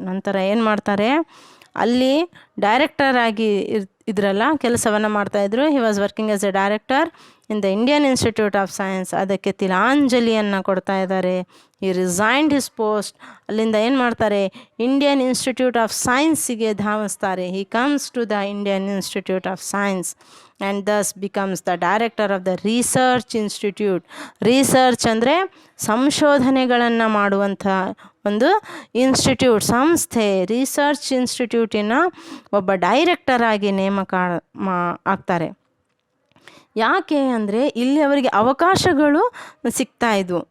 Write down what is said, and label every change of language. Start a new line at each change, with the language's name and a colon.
Kannada: ನಂತರ ಏನು ಮಾಡ್ತಾರೆ, ಅಲ್ಲಿ ಡೈರೆಕ್ಟರ್ ಆಗಿ ಇದರಲ್ಲ ಕೆಲಸವನ್ನು ಮಾಡ್ತಾಯಿದ್ರು.
English: He was working as a director in the Indian Institute of Science.
Kannada: ಅದಕ್ಕೆ ತಿಲಾಂಜಲಿಯನ್ನು ಕೊಡ್ತಾ ಇದ್ದಾರೆ.
English: he resigned his post,
Kannada: ಅಲ್ಲಿಂದ ಏನು ಮಾಡ್ತಾರೆ, Indian institute of ಸೈನ್ಸಿಗೆ ಧಾವಿಸ್ತಾರೆ.
English: He comes to the Indian Institute of Science and thus becomes the director of the research institute.
Kannada: Research ಅಂದರೆ ಸಂಶೋಧನೆಗಳನ್ನು ಮಾಡುವಂಥ ಒಂದು ಇನ್ಸ್ಟಿಟ್ಯೂಟ್, ಸಂಸ್ಥೆ. ರಿಸರ್ಚ್ ಇನ್ಸ್ಟಿಟ್ಯೂಟಿನ ಒಬ್ಬ ಡೈರೆಕ್ಟರ್ ಆಗಿ ನೇಮಕ ಆಗ್ತಾರೆ. ಯಾಕೆ ಅಂದರೆ ಇಲ್ಲಿ ಅವರಿಗೆ ಅವಕಾಶಗಳು ಸಿಗ್ತಾ ಇದ್ವು.